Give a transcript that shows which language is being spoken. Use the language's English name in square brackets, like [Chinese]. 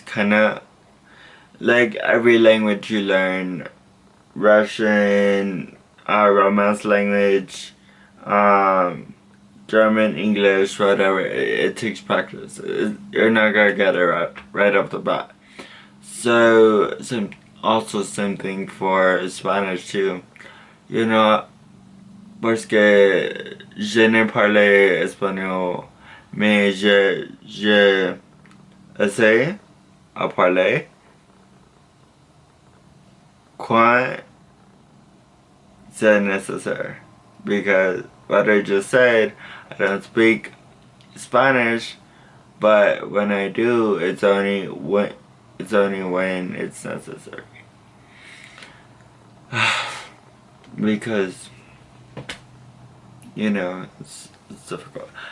[English] Kinda like every language you learn, Russian, Romance language, German, English, whatever. It takes practice. You're not gonna get it right off the bat. So same thing for Spanish too. [French] Parce que je n'ai parlé espagnol, mais je essaie à parler quand c'est nécessaire. [English] Because what I just said, I don't speak Spanish, but when I do, it's only when it's necessary. Because it's difficult.